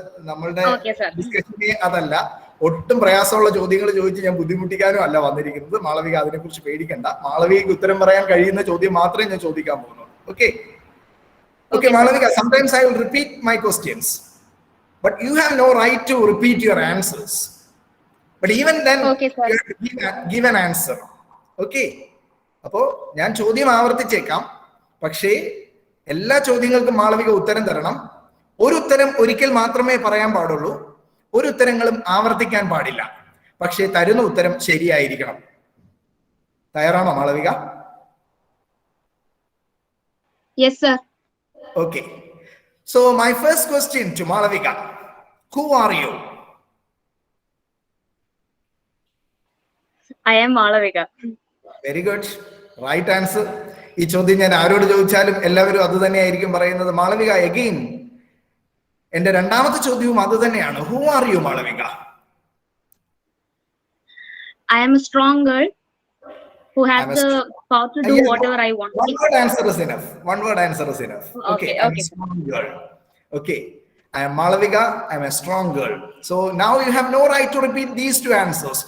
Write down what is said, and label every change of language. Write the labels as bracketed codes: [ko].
[ml] നമ്മളുടെ ഡിസ്കഷനെ അതല്ല, ഒട്ടും പ്രയാസമുള്ള ചോദ്യങ്ങൾ ചോദിച്ച് ഞാൻ ബുദ്ധിമുട്ടിക്കാനും അല്ല വന്നിരിക്കുന്നത്. മാളവിക അതിനെ കുറിച്ച് പേടിക്കണ്ട. മാളവികയ്ക്ക് ഉത്തരം പറയാൻ കഴിയുന്ന ചോദ്യം മാത്രമേ ഞാൻ ചോദിക്കാൻ പോകുന്നുള്ളൂ. [en] Okay, Malavika, sometimes I will repeat my questions, but you have no right to repeat your answers. But even then, you have to give an answer. Okay? [ml] അപ്പോ ഞാൻ ചോദ്യം ആവർത്തിച്ചേക്കാം, പക്ഷേ എല്ലാ ചോദ്യങ്ങൾക്കും മാളവിക ഉത്തരം തരണം. ഒരു ഉത്തരം ഒരിക്കൽ മാത്രമേ പറയാൻ പാടുള്ളൂ. ഒരു ഉത്തരങ്ങളും ആവർത്തിക്കാൻ പാടില്ല. പക്ഷേ തരുന്ന ഉത്തരം ശരിയായിരിക്കണം. തയ്യാറാണോ Malavika? [en] Yes, sir. Okay. So my first question to Malavika, who are you? I am Malavika. Very good. Right answer. [ml] ഈ ചോദ്യം ഞാൻ ആരോട് ചോദിച്ചാലും എല്ലാവരും അത് തന്നെയായിരിക്കും പറയുന്നത്. മാളവിക, അഗെയിൻ എന്റെ രണ്ടാമത്തെ ചോദ്യവും അത് തന്നെയാണ്. [en] Who are you Malavika? I am a strong girl who has the power to do whatever I want. One word answer is enough. Okay. I'm a strong girl. Okay. I am Malavika. I am a strong girl. So now you have no right to repeat these two answers.